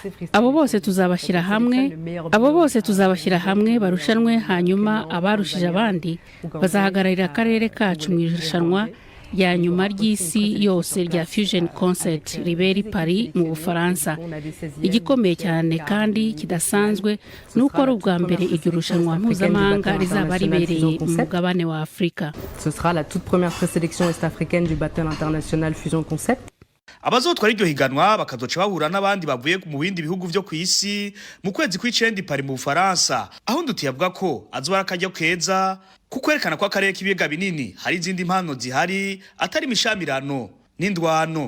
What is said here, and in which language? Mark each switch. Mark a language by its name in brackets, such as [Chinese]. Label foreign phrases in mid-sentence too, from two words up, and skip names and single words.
[Kinyarwanda] Abo bose tuzabashyira hamwe barushanwe, hanyuma abarushije abandi bazahagararira akarere kacu mu irushanwa ya nyuma ry'isi yose rya Fusion Concert ribera i Paris mu Bufaransa. Igikomeye cyane kandi kidasanzwe nuko ari ubwa mbere iryo rushanwa mpuzamahanga rizaba ribereye mu mugabane wa Afrika. [French] Ce sera la toute première présélection est-africaine du Battle International Fusion Concept. [Rundi] Abazotwara iryo higanwa bakazoca bahura n'abandi bavuye mu bindi bihugu byo ku isi mu kwezi kw'icenda Paris mu Bufaransa, aho ndutiye avuga ko azoba akajya keza kukwerekana ko akarere k'ibiyaga binini hari izindi mpano zihari atari imishamirano n'indwano.